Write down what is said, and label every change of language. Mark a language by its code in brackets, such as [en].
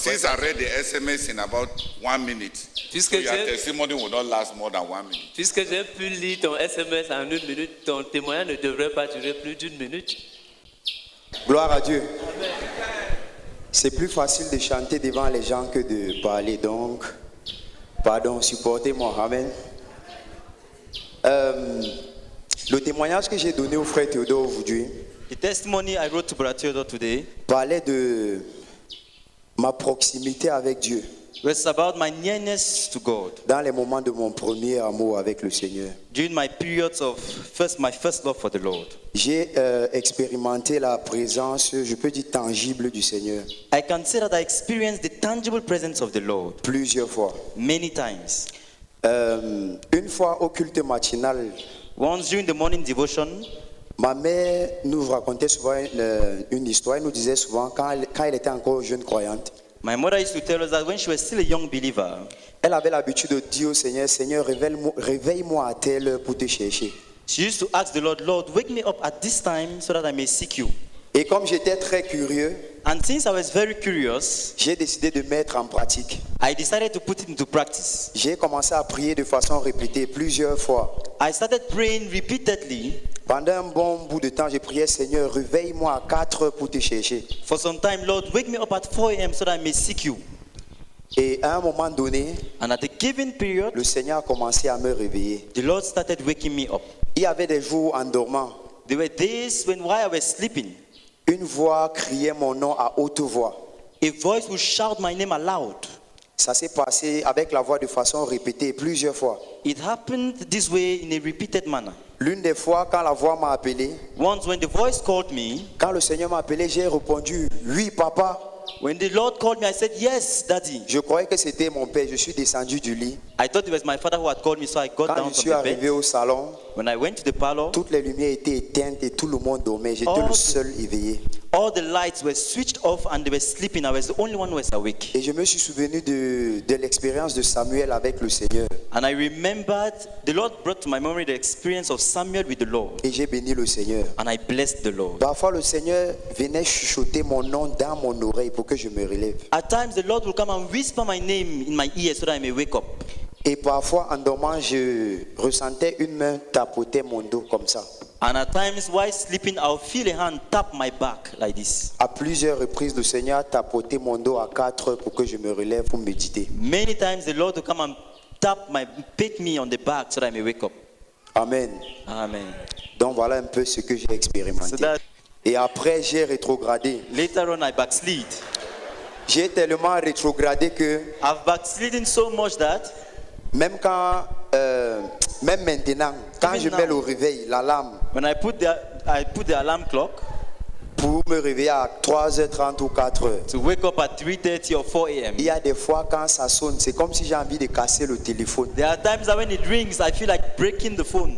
[en] Since I read the SMS in about 1 minute, so your testimony will not last more than 1 minute. [fr] Puisque j'ai pu lire ton SMS en 1 minute, ton témoignage ne devrait pas durer plus d'1 minute. Gloire à Dieu. C'est plus facile de chanter devant les gens que de parler, donc, pardon, supportez-moi, amen. Le témoignage que j'ai donné au frère Théodore aujourd'hui [en] The testimony I wrote to Brother Theodore today [fr] parlait de ma proximité avec Dieu [en] was about my nearness to God [fr] dans les moments de mon premier amour avec le Seigneur. [en] during my periods of my first love for the Lord. [fr] J'ai expérimenté la présence, je peux dire tangible du Seigneur [en] I can say that I experienced the tangible presence of the Lord [fr] plusieurs fois. [en] many times. [fr] Une fois au culte matinal, [en] Once during the morning devotion, [fr] ma mère nous racontait souvent une histoire. Elle nous disait souvent, quand elle était encore jeune croyante, [en] my mother used to tell us that when she was still a young believer, [fr] elle avait l'habitude de dire au Seigneur, Seigneur, réveille-moi à telle heure pour te chercher. [en] she used to ask the Lord, Lord, wake me up at this time so that I may seek you. [fr] Et comme j'étais très curieux, [en] And since I was very curious, [fr] j'ai décidé de mettre en pratique. [en] I decided to put it into practice. [fr] J'ai commencé à prier de façon répétée plusieurs fois. [en] I started praying repeatedly. [fr] Pendant un bon bout de temps, j'ai prié, Seigneur, réveille-moi à 4 heures pour te chercher. [en] For some time, Lord, wake me up at 4 a.m. so that I may seek you. [fr] Et à un moment donné, [en] And at a given period, [fr] le Seigneur a commencé à me réveiller. [en] the Lord started waking me up. [fr] Il y avait des jours en dormant. [en] There were days while I was sleeping, [fr] Une voix criait mon nom à haute voix. [en] a voice would shout my name aloud. [fr] Ça s'est passé avec la voix de façon répétée plusieurs fois. [en] It happened this way in a repeated manner. [fr] L'une des fois, quand la voix m'a appelé, [en] Once when the voice called me, [fr] quand le Seigneur m'a appelé, j'ai répondu, oui papa. [en] When the Lord called me, I said, yes, Daddy. [fr] Je croyais que c'était mon père. Je suis descendu du lit. [en] I thought it was my father who had called me, so I got [fr] Quand [en] down [fr] je suis [en] from the bed. [fr] arrivé au salon, [en] When I went to the parlor, [fr] toutes les lumières étaient éteintes et tout le monde dormait. J'étais [en] Oh. [fr] le seul éveillé. [en] all the lights were switched off and they were sleeping. I was the only one who was awake. [fr] Et je me suis souvenu de l'expérience de Samuel avec le Seigneur. [en] And I remembered, the Lord brought to my memory the experience of Samuel with the Lord. [fr] Et j'ai béni le Seigneur. [en] And I blessed the Lord. [fr] Parfois, le Seigneur venait chuchoter mon nom dans mon oreille pour que je me relève. [en] At times, the Lord will come and whisper my name in my ear so that I may wake up. [fr] Et parfois, en dormant, je ressentais une main tapoter mon dos comme ça. [en] And at times, while sleeping, I'll feel a hand tap my back like this. [fr] À plusieurs reprises, le Seigneur a tapoté mon dos à 4 heures pour que je me relève pour méditer. [en] Many times, the Lord will come and pat me on the back so that I may wake up. Amen. Amen. [fr] Donc voilà un peu ce que j'ai expérimenté. [en] So that [fr] Et après, j'ai rétrogradé. [en] later on, I backslid. [fr] J'ai tellement rétrogradé que [en] I've backslidden so much that [fr] même quand, même maintenant, quand [en] Even [fr] je [en] now. [fr] mets le réveil, l'alarme, [en] when I put the alarm clock [fr] pour me réveiller à 3h30 ou 4h, [en] to wake up at 3:30 or 4 a.m. [fr] il y a des fois quand ça sonne, c'est comme si j'ai envie de casser le téléphone. [en] There are times that when it rings, I feel like breaking the phone.